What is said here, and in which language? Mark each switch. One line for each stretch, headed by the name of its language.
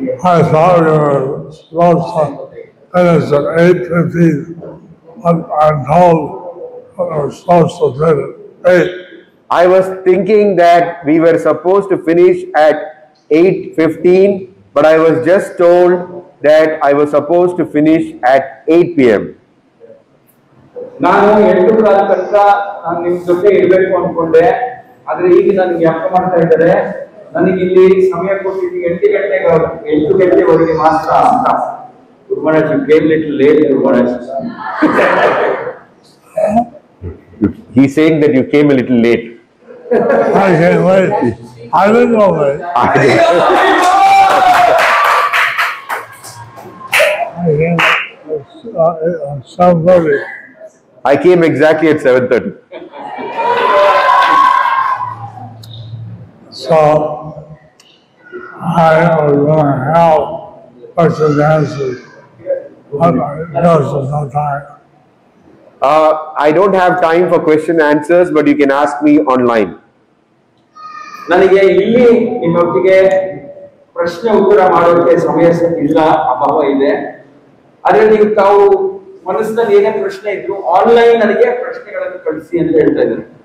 English: I thought you were supposed to finish at 8:15, but I'm told we're supposed to finish at 8. I was thinking that we were supposed to finish at 8:15, but I was just told that I was supposed to finish at 8 p.m.
Kannada: ನಾನು 8:15 ತನಕ ನಾನು ನಿಮ್ ಜೊತೆ ಇರಬೇಕು ಅನ್ಕೊಂಡೆ, ಆದ್ರೆ ಈಗ ನನಗೆ ಅರ್ಥ ಮಾಡ್ತಾ ಇದ್ದಾರೆ ನನಗೆ ಇಲ್ಲಿ ಸಮಯ ಕೊಟ್ಟಿದ್ದು 8 ಗಂಟೆವರೆಗೆ ಮಾತ್ರ ಅಂತ.
English: Gurumaharaja, you came little late, Gurumaharaja. He's saying that you came a little late. I can't wait. I didn't know that. I came at 7:30. I came exactly at 7:30. So I was going to help questions and answers. There's no time. I don't have time for question and answers, but you can ask me online.
Kannada: ನನಗೆ ಇಲ್ಲಿ ನಿಮ್ಮೊಟ್ಟಿಗೆ ಪ್ರಶ್ನೆ ಉತ್ತರ ಮಾಡೋಕೆ ಸಮಯ ಇಲ್ಲ, ಅಭಾವ ಇದೆ. ಆದ್ರೆ ನೀವು ತಾವು ಮನಸ್ಸಿನಲ್ಲಿ ಏನೇ ಪ್ರಶ್ನೆ ಇದ್ರು ಆನ್ಲೈನ್ ನನಗೆ ಪ್ರಶ್ನೆಗಳನ್ನು ಕಳಿಸಿ ಅಂತ ಹೇಳ್ತಾ ಇದ್ದಾರೆ.